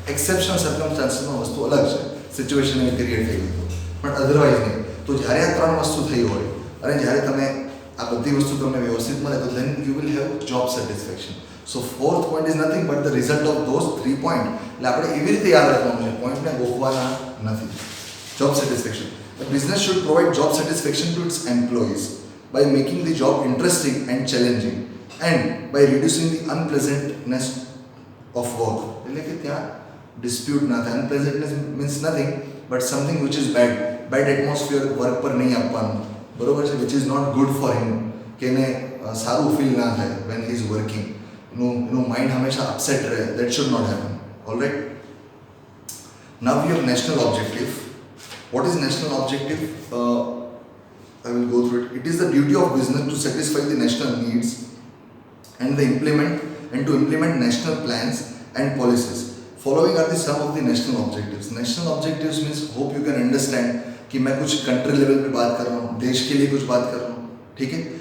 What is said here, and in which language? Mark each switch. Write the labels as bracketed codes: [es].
[gu] Exceptional સર્કમસ્ટાન્સીસમાં વસ્તુ અલગ છે, સિચ્યુએશન એવી ક્રિએટ થઈ ગઈ પણ અધરવાઇઝ નહીં. તો જ્યારે આ 3 વસ્તુ થઈ હોય અને જ્યારે તમે આ બધી વસ્તુ તમને વ્યવસ્થિત મળે તો [en] Then you will have job satisfaction. So fourth point is nothing but the result of those 3 point. [gu] એટલે આપણે એવી રીતે યાદ રાખવાનું છે, પોઈન્ટને ગોખવાના નથી. [en] Job satisfaction. A business should provide job satisfaction to its employees by making the job interesting and challenging and by reducing the unpleasantness of work. [gu] એટલે કે ત્યાં ડિસ્પ્યુટ ના થાય. [en] unpleasantness means nothing but something which is bad atmosphere [gu] work પર નહીં આપવાનું, બરોબર છે, [en] which is not good for him, [gu] કે એને સારું ફીલ ના થાય [en] when he is working, [gu] એનું માઇન્ડ હંમેશા અપસેટ રહે. [en] That should not happen. Alright. Now we have national objective. What is national objective? I will go through it. It is the duty of business to satisfy the national needs and to implement national plans and policies. Following are the some of the national objectives. National objectives means hope you can understand [hi] कि मैं कुछ country level पे बात कर रहा हूँ, देश के लिए कुछ बात कर रहा हूँ, ठीक है.